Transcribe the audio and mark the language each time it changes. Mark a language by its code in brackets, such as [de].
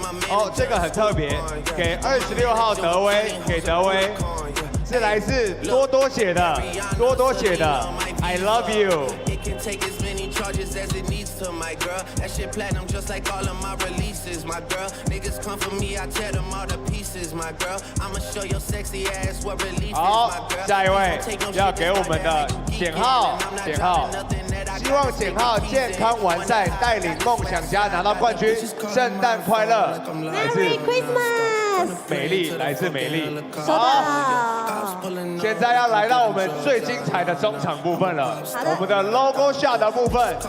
[zh] 哦，这个很特别，给26号德威，给德威，是来自多多写的，多多写的 ， [en] I love you。 Charges as it needs to my girl. That shit platinum just like all of my releases, my girl. Niggas come for me, I tear them all to pieces, my girl. I'ma show your sexy ass what relief is, my girl. [zh] 好，下一位要给我们的简浩，简浩，希望简浩健康完赛，带领梦想家拿到冠军。圣诞快乐 [en] ，Merry Christmas！ [zh] 美丽，来自美丽。好，现在要来到我们最精彩的中场部分了，我们的 logo shot 的部分。